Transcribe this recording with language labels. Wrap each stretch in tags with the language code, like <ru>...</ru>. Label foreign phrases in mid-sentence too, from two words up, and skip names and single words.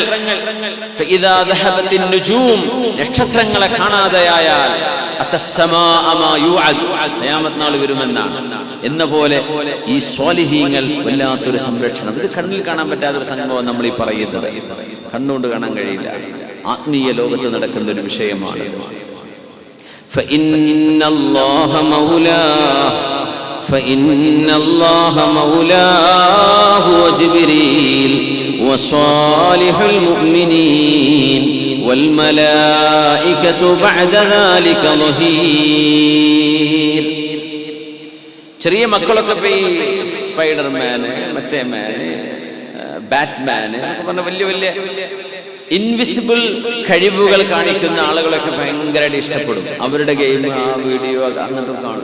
<ar>فإذا ذهبت النجوم,</ar> <ml>നക്ഷത്രങ്ങളെ കാണാതെയായാൽ</ml> <ar>أتى السماء ما يوعد,</ar> <ml>ഖിയാമത്ത് നാൾ വരുമെന്നാണ്. എന്ന പോലെ ഈ സ്വാലിഹീങ്ങൾ വല്ലാത്തൊരു സംരക്ഷണം. ഇത് കണ്ണിൽ കാണാൻ പറ്റാത്തൊരു സംഭവം നമ്മൾ ഈ പറയുന്നത്, കണ്ണുകൊണ്ട് കാണാൻ കഴിയില്ല. ആത്മീയ ലോകത്ത് നടക്കുന്ന ഒരു വിഷയമാണ്.</ml> <ar>فإن الله مولاه وجبريل وصالح المؤمنين والملائكة بعد ذلك ظهير.</ar> <ml>ചെറിയ മക്കളൊക്കെ പോയി സ്പൈഡർമാന്, മറ്റേ മാന്, ബാറ്റ്മാന് പറഞ്ഞ വലിയ വലിയ ഇൻവിസിബിൾ കഴിവുകൾ കാണിക്കുന്ന ആളുകളൊക്കെ ഭയങ്കരമായിട്ട് ഇഷ്ടപ്പെടും. അവരുടെ ഗെയിം, ആ വീഡിയോ അങ്ങനത്തെ കാണും.</ml>